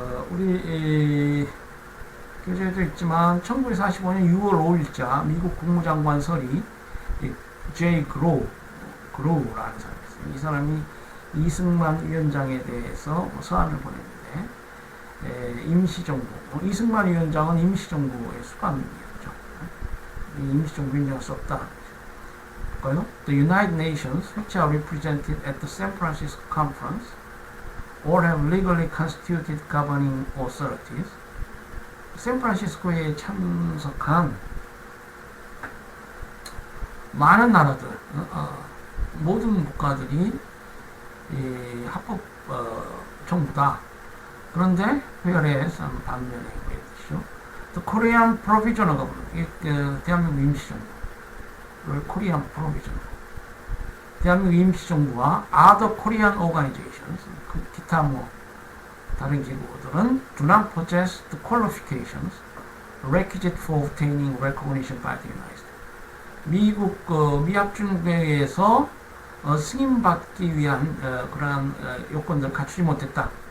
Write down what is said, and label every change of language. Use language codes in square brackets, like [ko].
[ko] 우리 교재에도 있지만 1945년 6월 5일자 미국 국무장관 설이 제이 그로우라는 사람이 있어요. 이 사람이 이승만 위원장에 대해서 서한을 보냈는데 임시정부, 이승만 위원장은 임시정부의 수반이었죠. 임시정부 인정할 수 없다. 볼까요? [en] The United Nations, which are represented at the San Francisco Conference, or have legally constituted governing authorities. [ko] 샌프란시스코에 참석한 많은 나라들, 모든 국가들이 합법 정부다. 그런데 whereas 반면에 있죠. [en] The Korean Provisional Government, [ko] 대한민국 임시정부를 [en] Korean Provisional, [ko] 대한민국 임시정부와 [en] other Korean organizations, [ko] 기타 다른 기구들은 [en] do not possess the qualifications requisite for obtaining recognition by the United States. [ko] 미국 미합중대회에서 승인받기 위한 그러한 요건들을 갖추지 못했다.